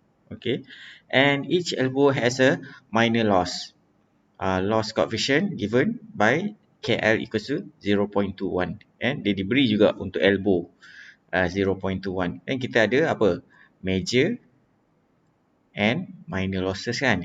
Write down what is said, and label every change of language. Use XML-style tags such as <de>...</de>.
<en>Okay, and each elbow has a minor loss. Loss coefficient given by KL equals to 0.21 and</en> <ms>dia diberi juga untuk elbow 0.21 dan kita ada apa?</ms> <en>Major and minor losses kan.</en>